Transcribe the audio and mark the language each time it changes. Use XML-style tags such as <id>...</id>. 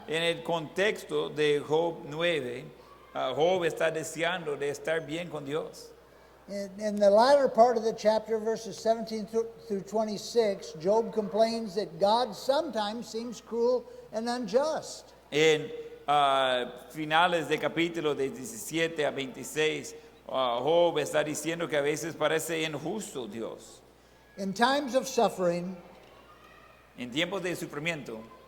<es>En el contexto de Job 9, Job está deseando de estar bien con Dios.</es> <en>In the latter part of the chapter, verses 17 through 26, Job complains that God sometimes seems cruel and unjust.</en> <es>En finales de capítulo de 17 a 26, Job está diciendo que a veces parece injusto Dios.</es> <en>In times of suffering,</en> <es>En tiempos de sufrimiento,</es>